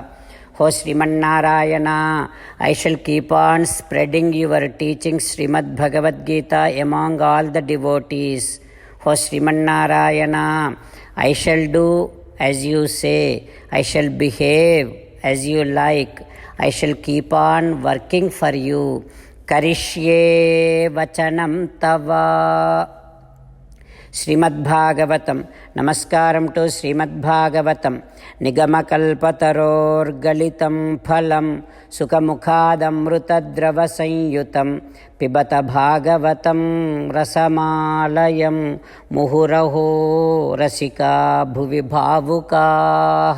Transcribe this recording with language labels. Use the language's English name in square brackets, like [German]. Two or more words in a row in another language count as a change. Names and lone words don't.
[English] Ho Srimannarayana, I shall keep on spreading your teachings Srimad Bhagavad Gita among all the devotees. Ho Srimannarayana, I shall do as you say. I shall behave as you like. I shall keep on working for you. [Sanskrit] करिष्ये वचनं तव. [Telugu] శ్రీమద్భాగవతం. నమస్కారం టు శ్రీమద్భాగవతం. [Sanskrit] నిగమకల్పతరోర్గళితం ఫలం సుఖముఖాదమృతద్రవ సంయుతం పిబత భాగవతం రసమాలయం ముహురహో రసికా భువి భావుకాః.